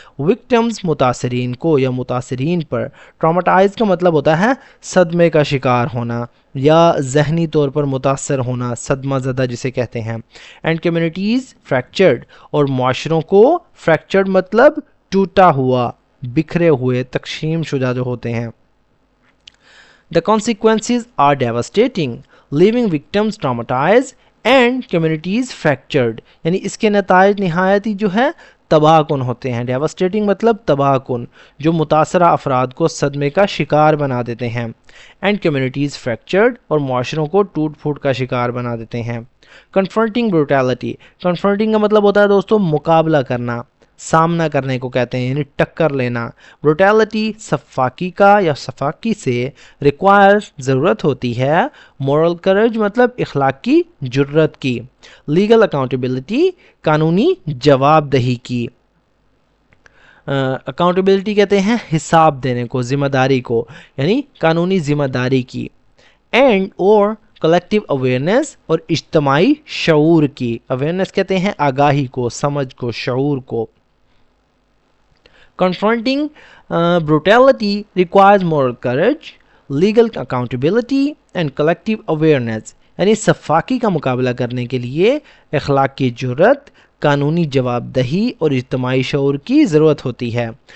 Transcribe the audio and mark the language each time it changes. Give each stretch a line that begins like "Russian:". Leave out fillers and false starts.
Urdu: Victims متاثرین کو یا متاثرین پر. ٹراماٹائز کا مطلب ہوتا ہے صدمے کا شکار ہونا یا ذہنی طور پر متاثر ہونا، صدمہ زدہ جسے کہتے ہیں.
English: and communities fractured
Urdu: اور معاشروں کو. فریکچرڈ مطلب ٹوٹا ہوا، بکھرے ہوئے، تقسیم شدہ جو ہوتے ہیں.
English: The consequences are devastating, leaving victims traumatized and communities fractured.
Urdu: یعنی اس کے نتائج نہایت ہی جو ہے تباہ کن ہوتے ہیں. ڈیواسٹیٹنگ مطلب تباہ کن، جو متاثرہ افراد کو صدمے کا شکار بنا دیتے ہیں.
English: and communities fractured
Urdu: اور معاشروں کو ٹوٹ پھوٹ کا شکار بنا دیتے ہیں.
English: Confronting brutality.
Urdu: کنفرنٹنگ کا مطلب ہوتا ہے دوستو مقابلہ کرنا، سامنا کرنے کو کہتے ہیں، یعنی ٹکر لینا. بروٹیلٹی سفاکی کا یا سفاکی سے. ریکوائرز ضرورت ہوتی ہے.
English: moral courage
Urdu: مطلب اخلاقی جرت کی.
English: legal accountability
Urdu: قانونی جواب دہی کی. اکاؤنٹیبلٹی کہتے ہیں حساب دینے کو، ذمہ داری کو، یعنی قانونی ذمہ داری کی. اینڈ اور
English: collective awareness
Urdu: اور اجتماعی شعور کی. اویئرنیس کہتے ہیں آگاہی کو، سمجھ کو، شعور کو.
English: Confronting brutality requires moral courage, legal accountability and collective awareness.
Urdu: یعنی صفاکی کا مقابلہ کرنے کے لیے اخلاقی جرت، قانونی جواب دہی اور اجتماعی شعور کی ضرورت ہوتی ہے.